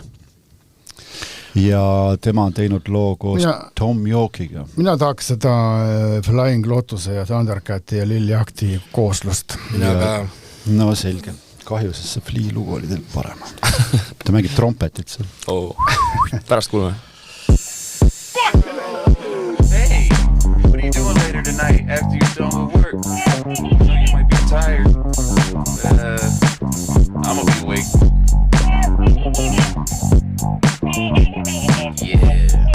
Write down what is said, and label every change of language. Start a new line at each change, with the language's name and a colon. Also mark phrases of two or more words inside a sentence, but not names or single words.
Estonian: Ja tema on teinud loo koos Tom Yorkiga. Mina tahaks seda Flying Lotuse ja Thundercati ja Lilli Ahti kooslust. No selge. Kahju, sest see Flea lugu oli teil parem. Ta mängib trompetit seal. Pärast kuulme.
English: Hey, what are you doing later tonight after you're done with work? You might be tired. I'm gonna be awake. Yeah.